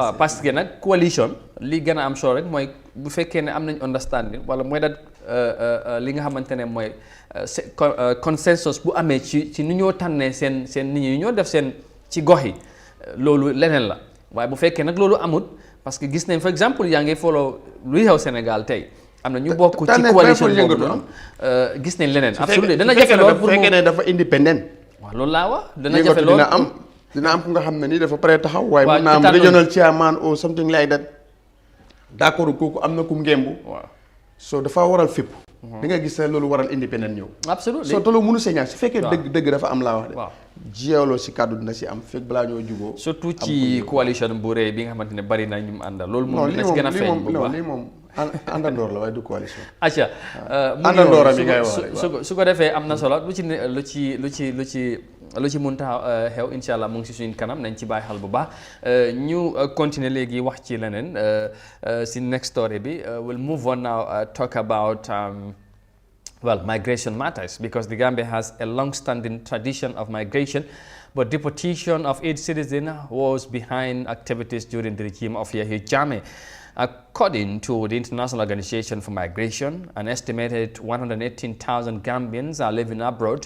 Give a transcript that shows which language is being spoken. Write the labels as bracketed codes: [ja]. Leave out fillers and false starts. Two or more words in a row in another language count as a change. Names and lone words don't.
[wo] waaw [fr] parce que [wo] nag coalition li gën a am solo rek mooy bu fekkee ne am nañ understanding wala mooy dat li nga xamante ne mooy consensus bu amee ci ni ñoo tànnee seen nit ñi ñoo def seen ci gox yi loolu leneen la waaye bu fekkee nag loolu amut [fr] parce que [wo] gis nañ [fr] par exemple [wo] yaa ngi follow luy xew Sénégal tey am na ñu bokk ci coalition boobu noonu gis nañ leneen absolument dana jafe lool pour fekkee ne dafa indépendant waaw loolu laa wax dana jafe lool dina am ku nga xam ne nii dafa pare taxaw waaye mun naa am [en] regional chairman or something like that [fr] d'accord [wo] kooku am na kum ngembu waaw so dafa waral fépp da nga gis ne loolu waral indépendant ñëw absolument so te loolu mënu see ñàkk su fekkee dëgg dafa am laa wax de jiyooloo si kàddu dina si am fekk balaa ñoo jugoo surtout ci coalition bu rëy bi nga xamante ne bari na ñu mu àndal loolu moom dina ci gën a feeñ bu baax lii moom àndandoor la waaye du coalition acca àndandoor bi ngay wax su ko defee am na solo lu ci mun tax xew [ar] incha allah [wo] mu ngi si suñu kanam nañ ci bàyyi xel bu baax ñu continuer léegi wax ci leneen si [en] next story [wo] bi [en] we'll move on now talk about migration matters because the Gambia has a long-standing tradition of migration but deportation of 8 citizens was behind activities during the regime of Yahya Jammeh. According to the International Organization for Migration, an estimated 118,000 Gambians are living abroad.